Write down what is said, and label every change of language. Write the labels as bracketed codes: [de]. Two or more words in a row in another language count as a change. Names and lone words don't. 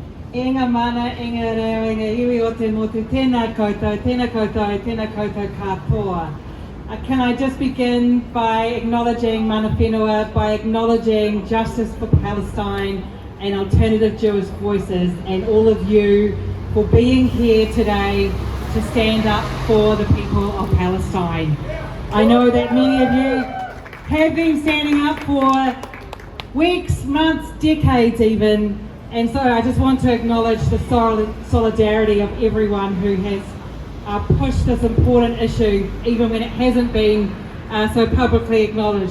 [mi] Inga mana, inga reo, inga iwi o te motu, tēnā koutou, tēnā koutou, tēnā koutou katoa. [en] Can I just begin by acknowledging [mi] mana whenua, [en] by acknowledging Justice for Palestine and Alternative Jewish Voices and all of you for being here today to stand up for the people of Palestine. I know that many of you have been standing up for weeks, months, decades even, and so I just want to acknowledge the solidarity of everyone who has pushed this important issue even when it hasn't been so publicly acknowledged.